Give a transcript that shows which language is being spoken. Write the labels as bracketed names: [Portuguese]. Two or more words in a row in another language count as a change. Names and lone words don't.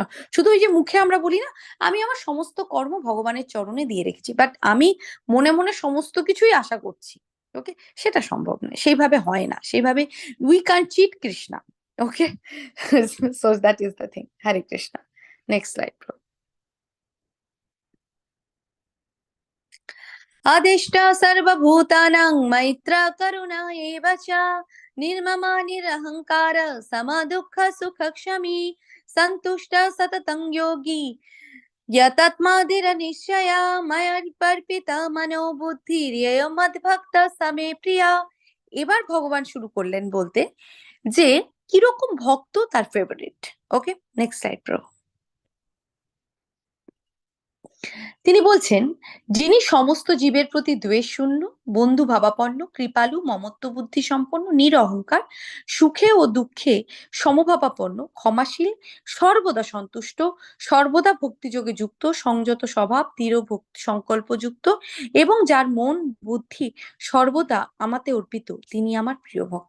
[Bangla] শুধু ওই যে মুখে আমরা বলি না, আমি আমার সমস্ত কর্ম ভগবানের চরণে দিয়ে রেখেছি, বাট আমি মনে মনে সমস্ত কিছুই আশা করছি, ওকে, সেটা সম্ভব নয়, সেইভাবে হয় না, সেইভাবে [English] we can cheat [Bangla] কৃষ্ণা। [English] Okay, so that is the thing. [Sanskrit] হরে কৃষ্ণা। [English] next slide. [Sanskrit] अदिष्ट सर्वभूतानां मैत्र करुणा एव च निर्ममा निरहङ्कार समदुःख सुखक्षमी सन्तुष्ट सततं योगी यतत्मादिरनिश्चया मया पर्पित मनो বুদ্ধিরেয় মদ্ভক্ত সমে প্রিয়া। [Bangla] এবার ভগবান শুরু করলেন বলতে যে কিরকম ভক্ত তার ফেভারিট। [English] Okay, next slide pro. [Bangla] তিনি বলছেন, যিনি সমস্ত জীবের প্রতি দ্বেষ শূন্য, বন্ধু ভাবাপন্ন, কৃপালু, মমত্ব বুদ্ধি সম্পন্ন, নিরহংকার, সুখে ও দুঃখে সমভাবাপন্ন, ক্ষমাশীল, সর্বদা সন্তুষ্ট, সর্বদা ভক্তিযোগে যুক্ত, সংযত স্বভাব, দৃঢ় ভক্তি সংকল্পযুক্ত এবং যার মন বুদ্ধি সর্বদা আমাতে অর্পিত, তিনি আমার প্রিয় ভক্ত।